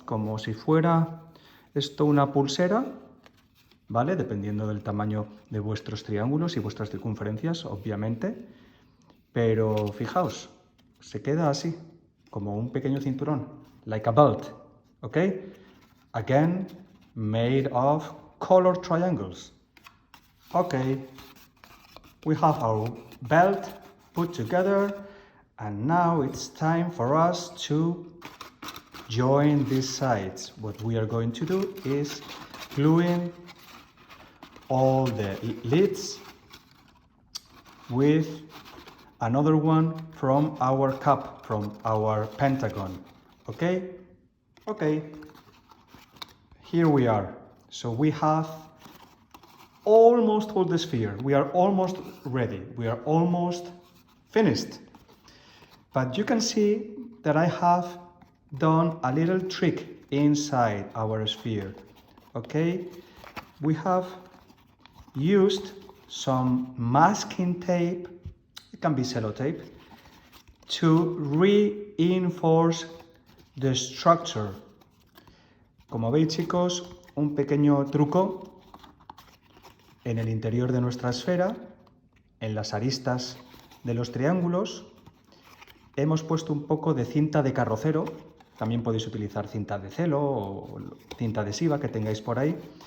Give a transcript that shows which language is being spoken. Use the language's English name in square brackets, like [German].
[Spanish] Como si fuera esto una pulsera, ¿vale? Dependiendo del tamaño de vuestros triángulos y vuestras circunferencias, obviamente. Pero fijaos, se queda así, como un pequeño cinturón, [English] like a belt, [Spanish] ¿ok? [English] Again, made of colored triangles. Okay, we have our belt put together, and now it's time for us to join these sides. What we are going to do is gluing all the lids with another one from our cup, from our pentagon. Okay? Okay. Here we are. So we have almost all the sphere. We are almost ready. We are almost finished. But you can see that I have done a little trick inside our sphere. Okay? We have used some masking tape, it can be sellotape, to reinforce the structure. [Spanish] Como veis, chicos, un pequeño truco en el interior de nuestra esfera, en las aristas de los triángulos, hemos puesto un poco de cinta de carrocero. También podéis utilizar cinta de celo o cinta adhesiva que tengáis por ahí.